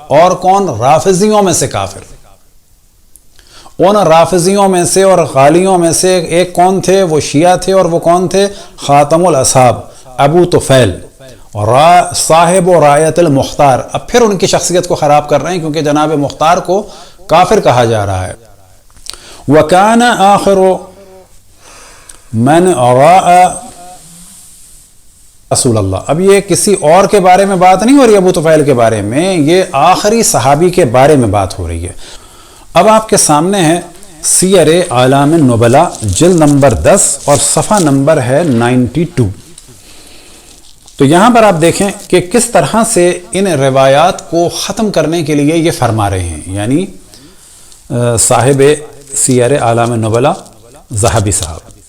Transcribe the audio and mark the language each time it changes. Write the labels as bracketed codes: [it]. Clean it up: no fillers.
[ur] اور کون؟ رافضیوں میں سے کافر. ان رافضیوں میں سے اور غالیوں میں سے ایک کون تھے؟ وہ شیعہ تھے. اور وہ کون تھے؟ [ar] خاتم الاصحاب ابو طفیل صاحب و رایت المختار. [ur] اب پھر ان کی شخصیت کو خراب کر رہے ہیں، کیونکہ جناب مختار کو کافر کہا جا رہا ہے. [ar] وکان آخر من راء رسول اللہ. [ur] اب یہ کسی اور کے بارے میں بات نہیں ہو رہی ابو طفیل کے بارے میں، یہ آخری صحابی کے بارے میں بات ہو رہی ہے. اب آپ کے سامنے ہے سیر اعلام النبلا جلد نمبر 10 اور صفحہ نمبر ہے 92. تو یہاں پر آپ دیکھیں کہ کس طرح سے ان روایات کو ختم کرنے کے لیے یہ فرما رہے ہیں، یعنی صاحب سیر اعلام النبلا ذہبی صاحب.